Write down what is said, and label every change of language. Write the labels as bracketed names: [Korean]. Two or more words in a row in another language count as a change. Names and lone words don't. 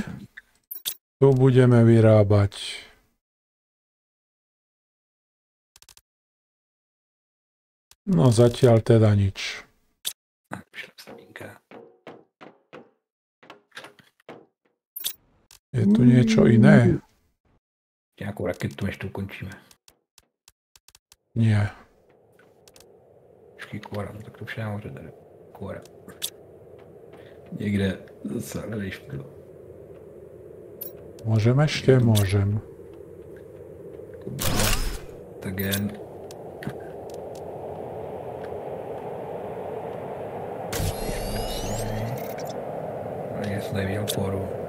[Slovak] Tu budeme vyrábať no zatiaľ teda nič. Je tu niečo iné? [Czech] Nějakou raketu, než to ukončíme. [Slovak] Nie. [Czech] Počkej, kóra, no tak to už je nahoře tady. Kóra. Někde zase hledej špidlo. [Slovak] Môžem ešte? Môžem. Tak jen. Ja som nevidel kóru.